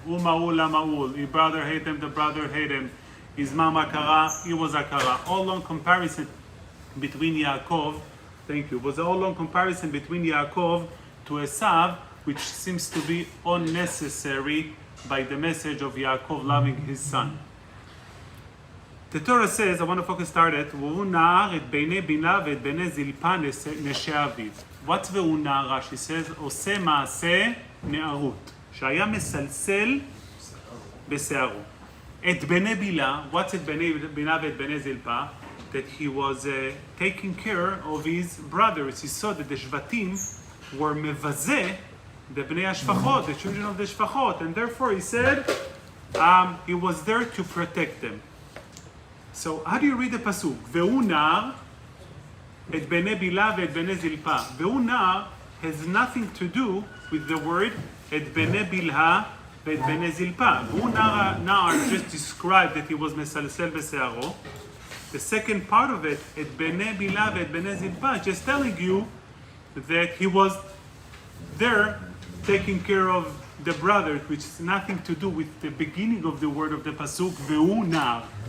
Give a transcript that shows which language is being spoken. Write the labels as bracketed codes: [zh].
[en] Uma'ul, Ama'ul, his brother hate him, the brother hate him. His mama Akara, he was Akara. All long comparison between Yaakov, thank you, was all long comparison between Yaakov to Esav, which seems to be unnecessary by the message of Yaakov loving his son. The Torah says, I want to focus started, [he] והוא נער את בני בינה ואת בני זלפה נשי אביו. [en] What's [he] והוא נער? Rashi says, עושה מעשה נערות, שהיה מסלסל בשערו. את בני בילה, [en] what's [he] את בני בינה ואת בני זלפה? [en] That he was taking care of his brothers. He saw that the Shvatim were מבזה the בני השפחות, the children of the שפחות, and therefore he said, he was there to protect them. So how do you read the pasuk? [he] והוא נער את בני בילה ואת בני זלפה. [en] והוא נער has nothing to do with the word [he] את בני בלהה ואת בני זלפה. [en] והוא נער just described that he was [he] מסלסל בשערו. [en] The second part of it, [he] את בני בילה ואת בני זלפה, [en] just telling you that he was there taking care of the brothers, which has nothing to do with the beginning of the word of the pasuk, [he] והוא נער.